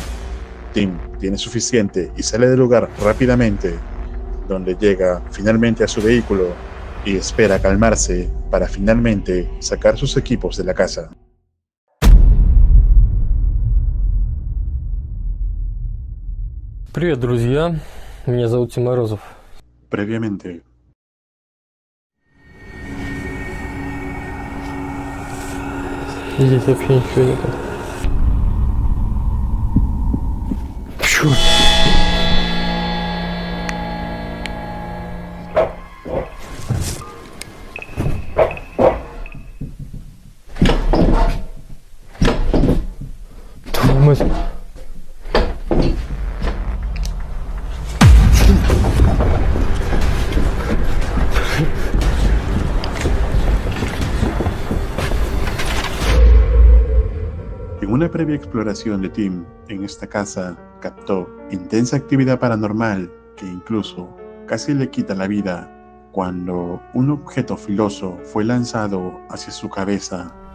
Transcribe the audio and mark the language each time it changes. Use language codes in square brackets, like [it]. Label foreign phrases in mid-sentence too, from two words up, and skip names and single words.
[es] Tim tiene suficiente y sale del lugar rápidamente, donde llega finalmente a su vehículo y espera calmarse para finalmente sacar sus equipos de la casa. [ru] Привет, друзья. Меня зовут Тим Морозов. [es] Previamente, [ru] Здесь вообще ничего нет. Чёрт! Твою мать! [es] en una previa exploración de Tim en esta casa, captó intensa actividad paranormal que incluso casi le quita la vida cuando un objeto filoso fue lanzado hacia su cabeza.